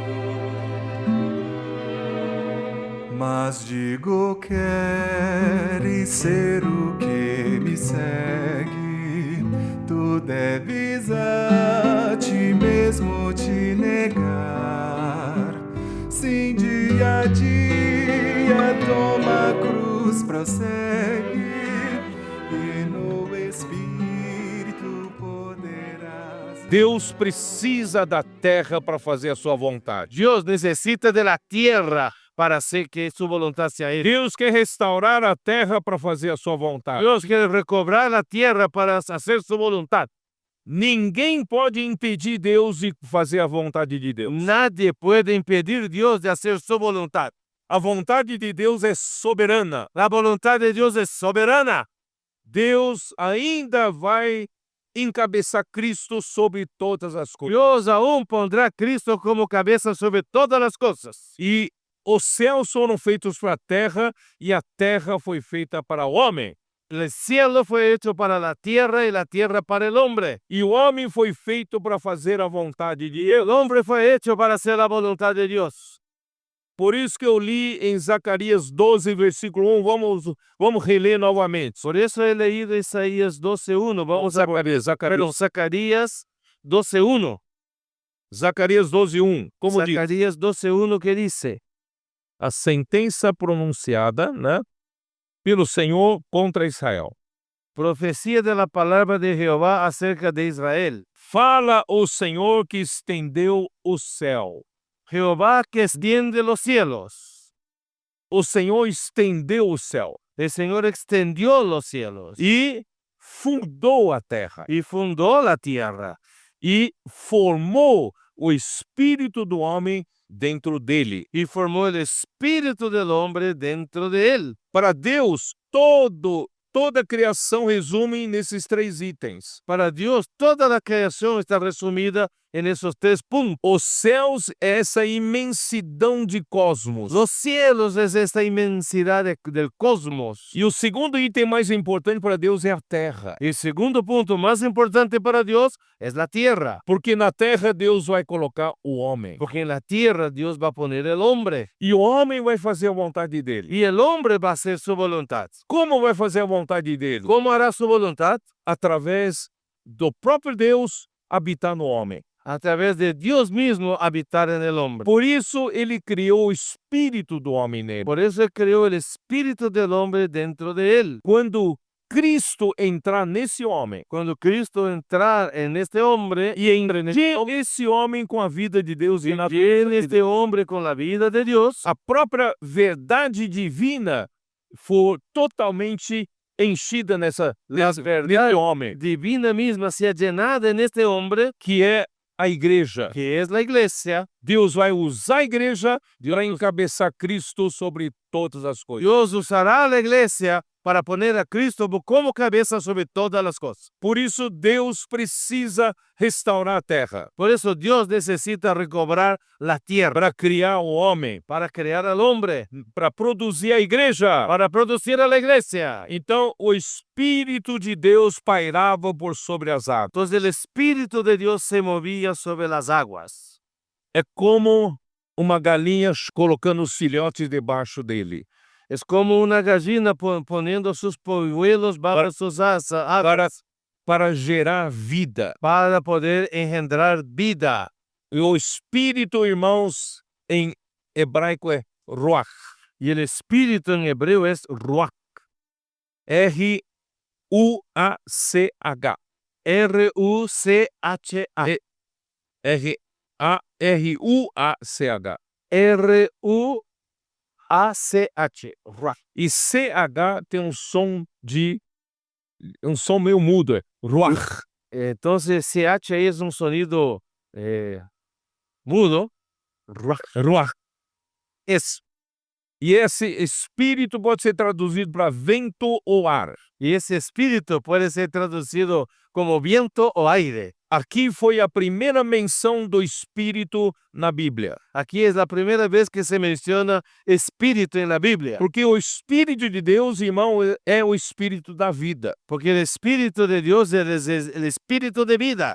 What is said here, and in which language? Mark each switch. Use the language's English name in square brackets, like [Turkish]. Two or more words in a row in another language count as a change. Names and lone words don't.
[Portuguese] Mas digo, queres ser o que me segue, tu deves a ti mesmo te negar. Sim, dia a dia toma a cruz, prossegue, e no Espírito poderás. Deus precisa da terra para fazer a sua vontade. [Spanish] Dios necesita de la tierra para hacer que su voluntad sea hecha. [Portuguese] Deus quer restaurar a terra para fazer a sua vontade. [Spanish] Dios quiere recobrar la tierra para hacer su voluntad. [Portuguese] Ninguém pode impedir Deus de fazer a vontade de Deus. [Spanish] Nadie puede impedir Dios de hacer su voluntad. [Portuguese] A vontade de Deus é soberana. [Spanish] La voluntad de Dios es soberana. [Portuguese] Deus ainda vai encabeçar Cristo sobre todas as coisas. [Spanish] Dios aún pondrá a Cristo como cabeza sobre todas las cosas. [Portuguese] E os céus foram feitos para a terra e a terra foi feita para o homem. [Spanish] El cielo fue hecho para la tierra y la tierra para el hombre. [Portuguese] E o homem foi feito para fazer a vontade de Deus. [Spanish] El hombre fue hecho para hacer la voluntad de Dios. [Portuguese] Por isso que eu li em Zacarias 12, versículo 1. Vamos reler novamente. [Spanish] Por eso he leído Isaías 12:1. Vamos a Zacarias 12:1. [Portuguese] Zacarias 12:1. Como diz? [Spanish] Zacarias 12:1 que dice: [Portuguese] A sentença pronunciada, pelo Senhor contra Israel. [Spanish] Profecía de la palabra de Jehová acerca de Israel. [Portuguese] Fala o Senhor que estendeu o céu. [Spanish] Jehová que extiende los cielos. [Portuguese] O Senhor estendeu o céu [Spanish] El Señor extendió los cielos [Portuguese] e fundou a terra [Spanish] y fundó la tierra [Portuguese] e formou o espírito do homem dentro dele. [Spanish] y formó el espíritu del hombre dentro de él. [Portuguese] Para Deus, toda a criação resume nesses 3 itens. [Spanish] Para Dios, toda la creación está resumida en esos 3 puntos. [Portuguese] Os céus é essa imensidão de cosmos. [Spanish] Los cielos es esta inmensidad del cosmos. [Portuguese] E o segundo item mais importante para Deus é a terra. [Spanish] Y el segundo punto más importante para Dios es la tierra. [Portuguese] Porque na terra Deus vai colocar o homem. [Spanish] Porque en la tierra Dios va a poner el hombre. [Portuguese] E o homem vai fazer a vontade dele. [Spanish] Y el hombre va a hacer su voluntad. [Portuguese] Como vai fazer a vontade dele? [Spanish] ¿Cómo hará su voluntad? [Portuguese] Através do próprio Deus habitar no homem. [Spanish] A través de Dios mismo habitar en el hombre. [Portuguese] Por isso ele criou o espírito do homem nele. [Spanish] Por eso creó el espíritu del hombre dentro de él. [Portuguese] Quando Cristo entrar nesse homem [Spanish] Cuando Cristo entrar en este hombre [Portuguese] e encher esse homem com a vida de Deus e [Spanish] llena este hombre con la vida de Dios, [Portuguese] a própria verdade divina for totalmente enchida nessa verdade homem, [Spanish] divina misma sea llenada en este hombre, [Portuguese] que é a igreja. [Spanish] que es la iglesia. [Portuguese] Deus vai usar a igreja para encabeçar Cristo sobre todas as coisas. [Spanish] Dios usará a la iglesia para poner a Cristo como cabeza sobre todas las cosas. [Portuguese] Por isso Deus precisa restaurar a terra [Spanish] Por eso Dios necesita recobrar la tierra [Portuguese] para criar o homem, [Spanish] para crear al hombre, [Portuguese] para produzir a igreja. [Spanish] para producir a la iglesia. [Portuguese] Então o Espírito de Deus pairava por sobre as águas. [Spanish] Entonces el Espíritu de Dios se movía sobre las aguas. [Portuguese] É como uma galinha colocando os filhotes debaixo dele. [Spanish] Es como una gallina poniendo sus polluelos bajo sus aguas [Portuguese] Para gerar vida. [Spanish] para poder engendrar vida. [Portuguese] E o Espírito, irmãos, em hebraico é Ruach. [Spanish] Y el Espíritu en hebreo es Ruach. [Portuguese] R-U-A-C-H. [Spanish] R-U-C-H-A. [Portuguese] R-U-A-C-H. [Spanish] R-U-A-C-H. Ruach. [Portuguese] E CH tem um som meio mudo, é Ruach. [Spanish] Entonces CH es un sonido mudo. [Portuguese] Ruach. Ruach. Isso. E esse espírito pode ser traduzido para vento ou ar. [Spanish] Y ese espíritu puede ser traducido como viento o aire. [Portuguese] Aqui foi a primeira menção do espírito na Bíblia. [Spanish] Aquí es la primera vez que se menciona espíritu en la Biblia. [Portuguese] Porque o Espírito de Deus, irmão, é o espírito da vida. [Spanish] Porque el Espíritu de Dios es el espíritu de vida.